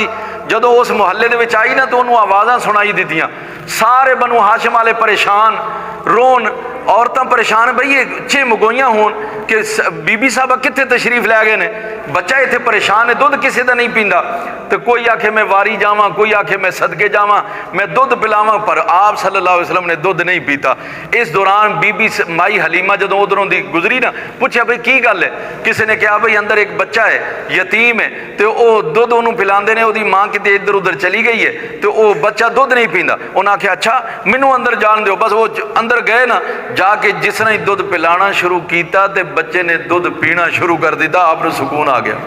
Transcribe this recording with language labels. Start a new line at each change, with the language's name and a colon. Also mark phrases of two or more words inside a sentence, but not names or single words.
Punjabi: جدوں اس محلے دے وچ آئی نا تو انہوں نے آوازاں سنائی دتیاں، سارے بنو ہاشم والے پریشان، رون، عورتاں پریشان، بئی یہ چہ میگوئیاں ہون کہ بی بی صاحبہ کتھے تشریف لے گئے نے، بچہ ایتھے پریشان ہے، دودھ کسی کا نہیں پیندا. تو کوئی آکھے میں واری جاواں، کوئی آکھے میں صدقے جاواں، میں دودھ پلاواں، پر آپ
Arabic: صلى الله عليه وسلم
Punjabi: نے دودھ نہیں پیتا. اس دوران بی بی مائی حلیمہ جدوں ادھروں دی گزری نا, پچھا بھائی کی گل ہے?
Urdu: کسی نے کہا بھائی اندر ایک بچہ ہے، یتیم ہے، تو وہ دودھ انہوں نے پلاتے ہیں، اس کی ماں کتنے ادھر ادھر چلی گئی ہے، تو وہ بچہ دودھ نہیں پیندا.
Punjabi: انہیں آکھیا اچھا مینوں اندر جان دو۔ بس وہ اندر گئے نا، جاکے جس نے ہی دودھ پلانا شروع کیا تو بچے نے دودھ پینا شروع کر دتا، آپ کو سکون آ گیا.